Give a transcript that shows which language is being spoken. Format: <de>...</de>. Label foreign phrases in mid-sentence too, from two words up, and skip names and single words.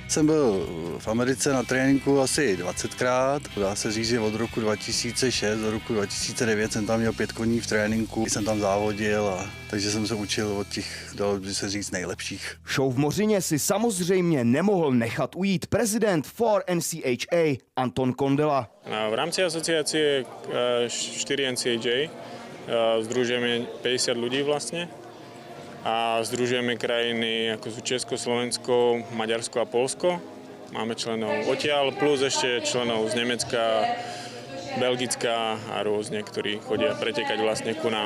<cs>Jsem byl v Americe na tréninku asi 20krát. Dá se říct, že od roku 2006 do roku 2009 jsem tam měl 5 koní v tréninku. Jsem tam závodil, takže jsem se učil od těch, dalo by se říct, nejlepších. Show v Mořině si samozřejmě nemohl nechat ujít prezident for NCHA Anton Kondela.</cs> <sk>V rámci asociácie 4 NCHA združujeme 50 ľudí vlastne. A združujeme krajiny ako sú Česko, Slovensko, Maďarsko a Poľsko. Máme členov odtiaľ, plus ešte členov z Nemecka, Belgická a rôzne, ktorí chodia pretekať vlastne ku nám.</sk>